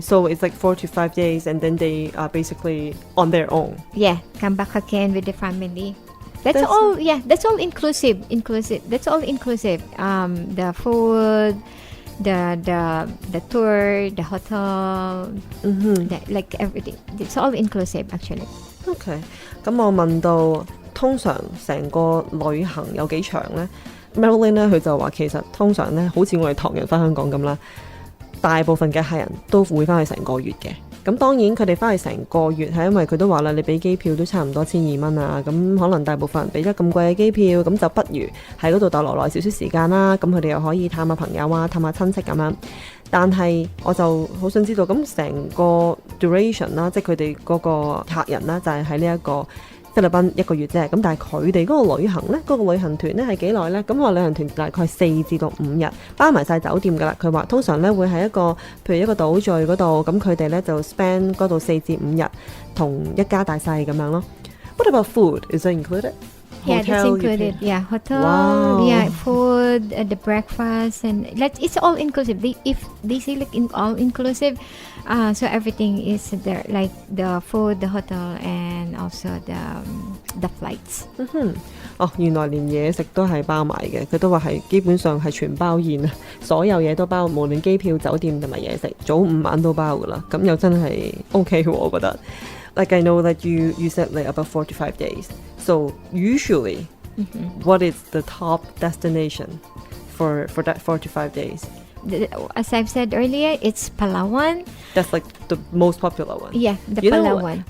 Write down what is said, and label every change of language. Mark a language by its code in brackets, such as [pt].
[en] So it's like 4 to 5 days, and then they are basically on their own. yeah, come back again with the family. That's That's- all. Yeah, that's all inclusive. That's all inclusive. The food, the tour, the hotel, like everything. It's all inclusive actually. [yue] OK，咁我問到通常成個旅行有幾長呢？ Marilyn 咧佢就話其實通常咧好似我哋唐人翻香港咁啦，大部分嘅客人都會翻去成個月嘅。咁當然佢哋翻去成個月係因為佢都話啦，你俾機票都差唔多1200啊，咁可能大部分人俾咗咁貴嘅機票，咁就不如喺嗰度逗留耐少少時間啦。咁佢哋又可以探下朋友啊，探下親戚咁樣。但係我就好想知道，咁成個 duration 啦，即係佢哋嗰個客人啦，就係喺呢一個菲律賓1個月啫，咁但係佢哋嗰個旅行呢，嗰、個旅行團呢係幾耐呢？咁個旅行團大概4至到5日，包埋晒酒店噶啦。佢話通常呢會喺一個譬如一個島嶼嗰度，咁佢哋呢就 spend 嗰度4至5日，同一家大細咁樣咯。 [en] What about food? Is that included? Yeah, that's Hotel, you included. pay- Yeah, hotel. Wow. Yeah, food, the breakfast, and it's all inclusive. If they say like all inclusive, so everything is there, like the food, the hotel, and also the flights. [yue] 哦，原來連嘢食都係包埋嘅，佢都話係基本上係全包宴啊，所有嘢都包，無論機票、酒店同埋嘢食，早午晚都包噶啦。咁又真係 OK 喎，我覺得。 [en] Like I know that you said like about 4 to 5 days. So usually, what is the top destination for that 4 to 5 days? As I've said earlier, it's Palawan. That's like the most popular one. Yeah, the You know, Palawan.